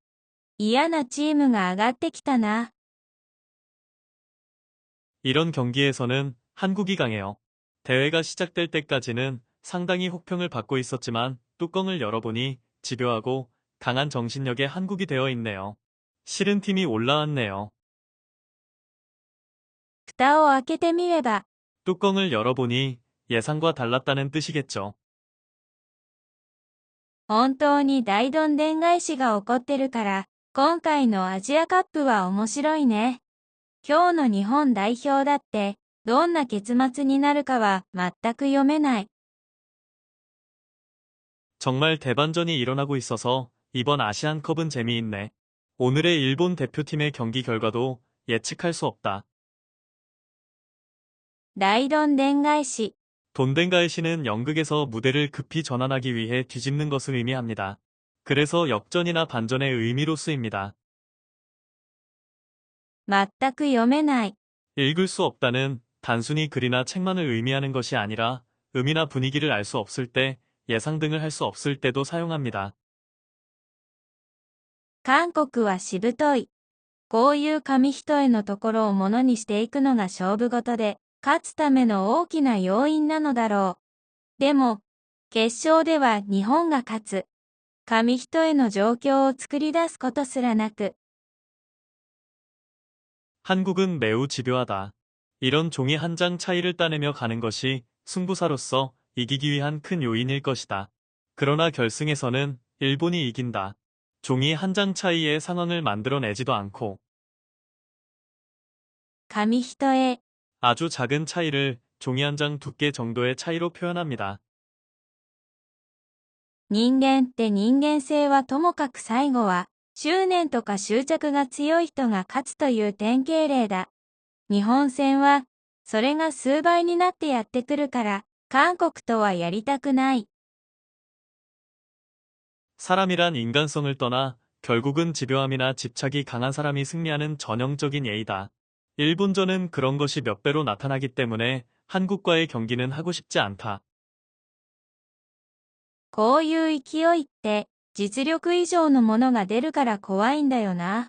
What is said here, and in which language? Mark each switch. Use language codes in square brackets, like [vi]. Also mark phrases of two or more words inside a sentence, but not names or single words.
[ja] 嫌なチームが上がってきたな。 [ko] 이런 경기에서는 한국이 강해요. 대회가 시작될 때까지는 상당히 혹평을 받고 있었지만 뚜껑을 열어보니 집요하고 강한 정신력의 한국이 되어 있네요. 싫은 팀이 올라왔네요. [ja] 蓋を開けてみれば、 [ko] 뚜껑을 열어보니 예상과 달랐다는 뜻이겠죠. [ja] 本当に大どんでん返しが起こってるから、今回のアジアカップは面白いね。今日の日本代表だって、どんな結末になるかは全く読めない。 [ko] 정말 대반전이 일어나고 있어서 이번 아시안컵은 재미있네. 오늘의 일본 대표팀의 경기 결과도 예측할 수 없다. [ja] 大どんでん返し。 [ko] 돈덴가이시는 연극에서 무대를 급히 전환하기 위해 뒤집는 것을 의미합니다. 그래서 역전이나 반전의 의미로 쓰입니다. [ja] 全く読めない。 [ko] 읽을 수 없다는 단순히 글이나 책만을 의미하는 것이 아니라 의미나 분위기를 알 수 없을 때, 예상 등을 할 수 없을 때도 사용합니다. [ja] 韓国はしぶとい。こういう紙一重のところをものにしていくのが勝負事で、勝つための大きな要因なのだろう。でも、決勝では日本が勝つ。紙一重の状況を作り出すことすらなく、 [ko] 한국은 매우 집요하다. 이런 종이 한 장 차이를 따내며 가는 것이 승부사로서 이기기 위한 큰 요인일 것이다. 그러나 결승에서는 일본이 이긴다. 종이 한 장 차이의 상황을 만들어내지도 않고 [ja] 紙一重。 [ko] 아주 작은 차이를 종이 한 장 두께 정도의 차이로 표현합니다. [ja] 人間って人間性はともかく最後は、執念とか執着が強い人が勝つという典型例だ。日本戦は、それが数倍になってやってくるから、韓国とはやりたくない。 [ko] 사람이란 인간성을 떠나 결국은 집요함이나 집착이 강한 사람이 승리하는 전형적인 예이다. 일본전은 그런 것이 몇 배로 나타나기 때문에 한국과의 경기는 하고 싶지 않다. [ja] こういう勢いって、実力以上のものが出るから怖いんだよな。